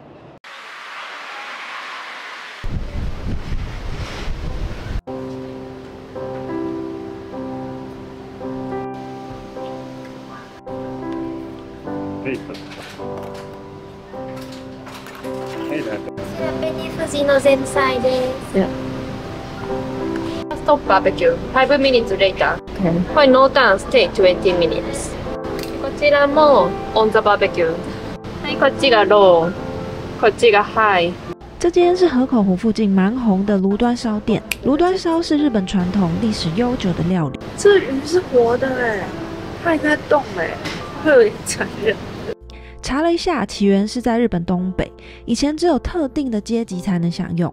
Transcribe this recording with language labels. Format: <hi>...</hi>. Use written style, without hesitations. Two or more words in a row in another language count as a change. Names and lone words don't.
<zh>可以的。可以的。</zh> <ja>紅富士の前菜です。</ja> <en>stop barbecue. 5 minutes later. Okay. No down, stay 20 minutes.</en> <ja>こちらも</ja> <en>on the barbecue.</en> <ja>はい、こっちがロー、こっちがハイ。</ja> <zh>这间是河口湖附近蛮红的炉端烧店。炉端烧是日本传统历史悠久的料理。这鱼是活的哎，它还在动哎，会有点残忍。查了一下，起源是在日本东北，以前只有特定的阶级才能享用。</zh>